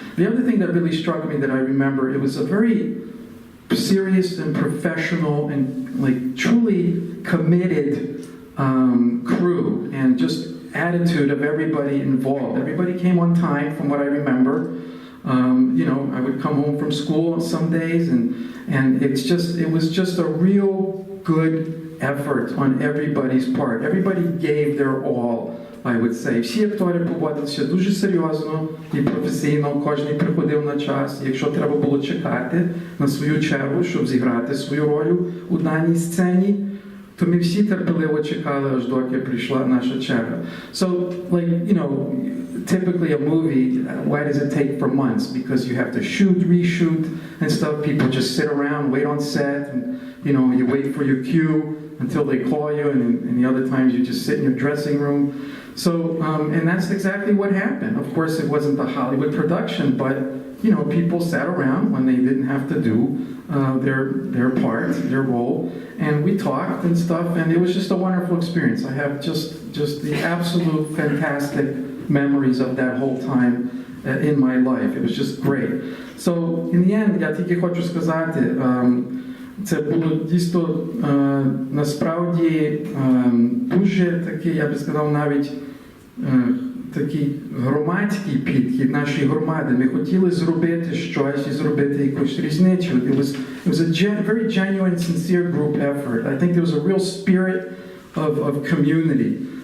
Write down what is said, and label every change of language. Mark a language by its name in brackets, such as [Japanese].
[English] The other thing that really struck me that I remember, it was a very serious and professional and like truly committed crew and just attitude of everybody involved. Everybody came on time from what I remember. You know, I would come home from school some days and it was just a real good effort on everybody's part. Everybody gave their all, I would say. [Ukrainian] Всі актори поводилися дуже серйозно і професійно, кожен приходив на час. Якщо треба було чекати на свою чергу, щоб зіграти свою роль у даній сцені, то ми всі терпеливо чекали, аж доки прийшла наша черга. [English] So, like, you know, typically a movie, why does it take for months? Because you have to shoot, reshoot, and stuff. People just sit around, wait on set, and, you know, you wait for your cue until they call you, and the other times you just sit in your dressing room. So, and that's exactly what happened. Of course, it wasn't the Hollywood production, but, you know, people sat around when they didn't have to do their part, their role, and we talked and stuff, and it was just a wonderful experience. I have just the absolute fantastic memories of that whole time in my life. It was just great. So, in the end, [Ukrainian] я тільки хочу сказати, це було дійсно насправді дуже такий, я би сказав, навіть такий громадський підхід нашої громади. Ми хотіли зробити щось і зробити якусь різницю. [English] It was a very genuine, sincere group effort. I think there was a real spirit of community.